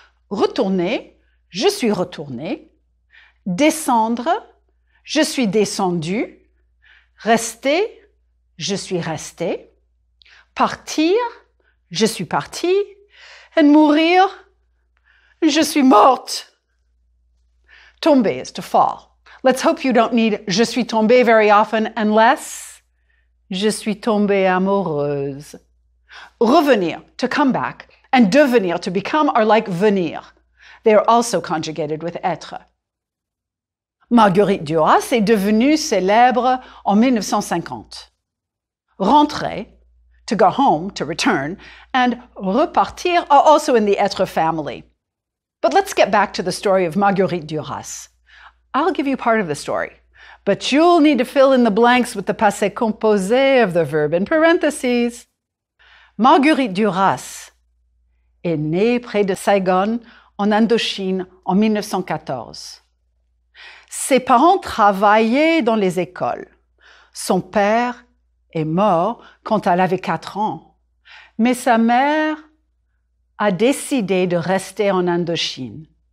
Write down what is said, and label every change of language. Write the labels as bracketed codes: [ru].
[fr] Retourner, je suis retourné. Descendre, je suis descendu. Rester, je suis resté. Partir, je suis parti. And mourir, je suis morte. [en] Tomber is to fall. Let's hope you don't need [fr] je suis tombé [en] very often unless [fr] Je suis tombée amoureuse. [en] Revenir, to come back, and devenir, to become, are like venir. They are also conjugated with être. [fr] Marguerite Duras est devenue célèbre en 1950. [en] Rentrer, to go home, to return, and repartir are also in the être family. But let's get back to the story of Marguerite Duras. I'll give you part of the story, but you'll need to fill in the blanks with the passé composé of the verb in parentheses. [fr] Marguerite Duras est née près de Saigon, en Indochine, en 1914. Ses parents travaillaient dans les écoles. Son père est mort quand elle avait 4 ans, mais sa mère a décidé de rester en Indochine.